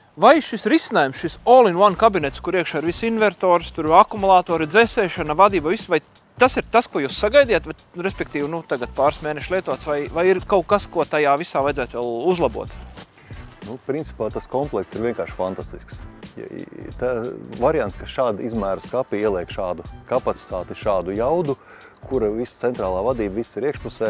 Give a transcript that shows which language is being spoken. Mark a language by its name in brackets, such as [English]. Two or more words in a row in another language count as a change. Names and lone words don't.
[Latvian] Vai šis risinājums, šis [English] all-in-one [Latvian] kabinets, kur iekšā ir visi invertors, tur akumulātori, dzēsēšana, vadība, viss, vai tas ir tas, ko jūs sagaidījāt, respektīvi, tagad pāris mēneši lietots, vai ir kaut kas, ko tajā visā vajadzētu vēl uzlabot? Principā tas komplekts ir vienkārši fantastisks. Tā variants, ka šāda izmēra skapī ieliek šādu kapacitāti, šādu jaudu, kura visa centrālā vadība, viss ir iekšpusē.